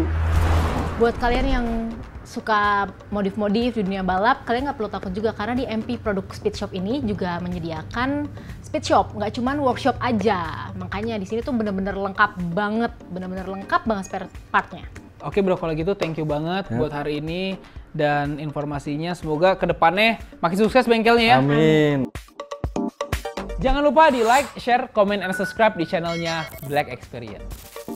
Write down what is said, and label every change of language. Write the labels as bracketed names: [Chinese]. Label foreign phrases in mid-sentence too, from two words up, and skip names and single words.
[Indonesian] Buat kalian yang suka modif-modif di dunia balap, kalian nggak perlu takut juga karena di MP Produk [English] Speed Shop [Indonesian] ini juga menyediakan speed shop, nggak cuman workshop aja. Makanya di sini tuh bener-bener lengkap banget [English] spare partnya. [Indonesian] Oke bro, kalau gitu [English] thank you [Indonesian] banget buat hari ini dan informasinya. Semoga kedepannya makin sukses bengkelnya ya. Amin. Jangan lupa di [English] like, share, comment, and subscribe [Indonesian] di channelnya Black Experience.